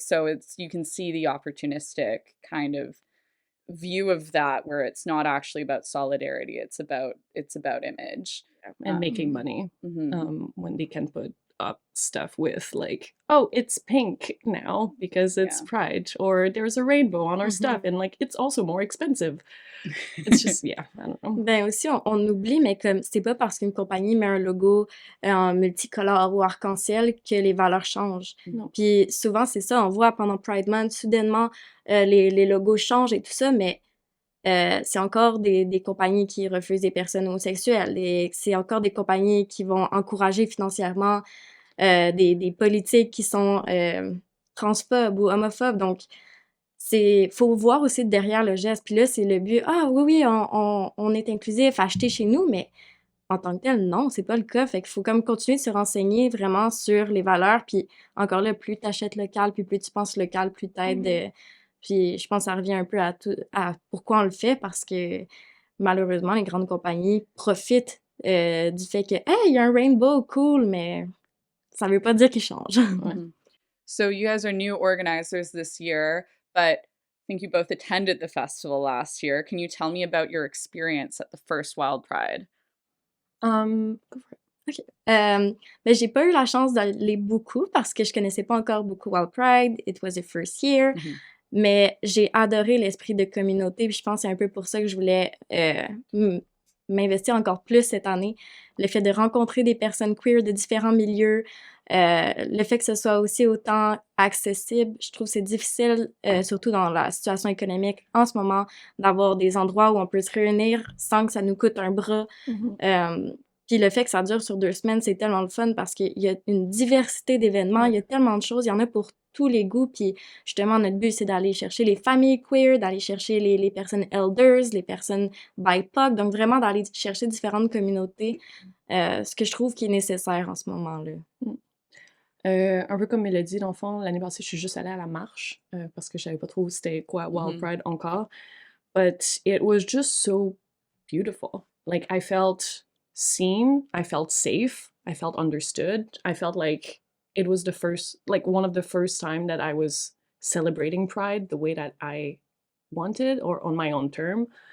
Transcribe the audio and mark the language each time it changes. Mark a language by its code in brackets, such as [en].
[en] So you can see the opportunistic kind of view of that, where it's not actually about solidarity, it's about image and making money, when they can put up stuff with like, oh, it's pink now because it's Pride, or there's a rainbow on our stuff, and like it's also more expensive. It's just, I don't know. [fr] Ben aussi, on oublie, mais comme c'est pas parce qu'une compagnie met un logo en multicolore ou arc-en-ciel que les valeurs changent. Puis souvent, c'est ça, on voit pendant Pride Month, soudainement, les logos changent et tout ça, mais c'est encore des compagnies qui refusent des personnes homosexuelles, et c'est encore des compagnies qui vont encourager financièrement des politiques qui sont transphobes ou homophobes. Donc, faut voir aussi derrière le geste. Puis là, c'est le but, ah oui, on est inclusif, achetez chez nous, mais en tant que tel, non, c'est pas le cas. Fait qu'il faut comme continuer de se renseigner vraiment sur les valeurs. Puis encore là, plus tu achètes local, puis plus tu penses local, plus t'aides. Puis je pense que ça revient un peu à pourquoi on le fait, parce que malheureusement, les grandes compagnies profitent du fait que, hey, il y a un rainbow, cool, mais ça veut pas dire qu'ils changent. [en] So you guys are new organizers this year, but I think you both attended the festival last year. Can you tell me about your experience at the first Wild Pride? Go for it. OK. [fr] Ben, j'ai pas eu la chance d'aller beaucoup parce que je connaissais pas encore beaucoup Wild Pride. [en] It was the first year. [fr] Mais j'ai adoré l'esprit de communauté. Puis je pense que c'est un peu pour ça que je voulais m'investir encore plus cette année. Le fait de rencontrer des personnes queer de différents milieux, le fait que ce soit aussi autant accessible, je trouve que c'est difficile, surtout dans la situation économique en ce moment, d'avoir des endroits où on peut se réunir sans que ça nous coûte un bras. Puis le fait que ça dure sur 2 semaines, c'est tellement le fun parce qu'il y a une diversité d'événements, il y a tellement de choses, il y en a pour tous les goûts. Puis justement, notre but, c'est d'aller chercher les familles queer, d'aller chercher les personnes elders, les personnes BIPOC, donc vraiment d'aller chercher différentes communautés, ce que je trouve qui est nécessaire en ce moment-là. Un peu comme Mélodie, dans le fond, l'année passée, je suis juste allée à la marche parce que je savais pas trop c'était quoi Wild Pride encore. [en] But it was just so beautiful. Like, I felt seen, I felt safe, I felt understood. I felt like it was one of the first time that I was celebrating Pride the way that I wanted or on my own term.